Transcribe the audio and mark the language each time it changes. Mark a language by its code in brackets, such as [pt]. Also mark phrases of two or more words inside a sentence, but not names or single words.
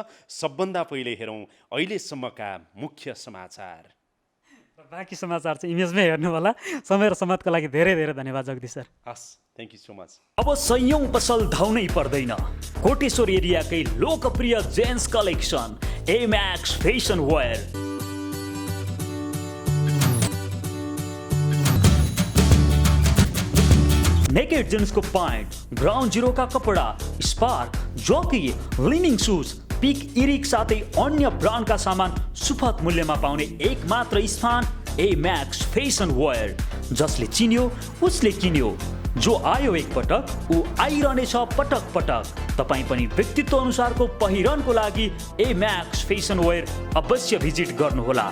[ne] सबभन्दा पहिले हेरौँ अहिलेसम्मका मुख्य समाचार। बाँकी समाचार चाहिँ इमेजमै हेर्नु होला। समय र समाजको लागि धेरै धेरै धन्यवाद जगदीश सर। [en] हस्, thank you so much. [ne] अब सयौं पसल धाउनै पर्दैन। कोटेश्वर एरियाकै लोकप्रिय जेन्स कलेक्सन [hi] एमैक्स फैशन वेयर। नेकेड जेंट्स को पैंट, ग्राउंड जीरो का कपड़ा, स्पार्क, जॉकी, [ne] लिनिङ शूज, पिक इरिक साथै अन्य ब्रान्डका सामान सुपथ मूल्यमा पाउने एकमात्र स्थान एमैक्स फैशन वेयर। जसले चिन्यो उसले किन्यो, जो आयो एक पटक ऊ आइरहनेछ पटक पटक। तपाई पनि व्यक्तित्व अनुसारको पहिरनको लागि एमैक्स फैशन वेयर अवश्य भिजिट गर्नुहोला।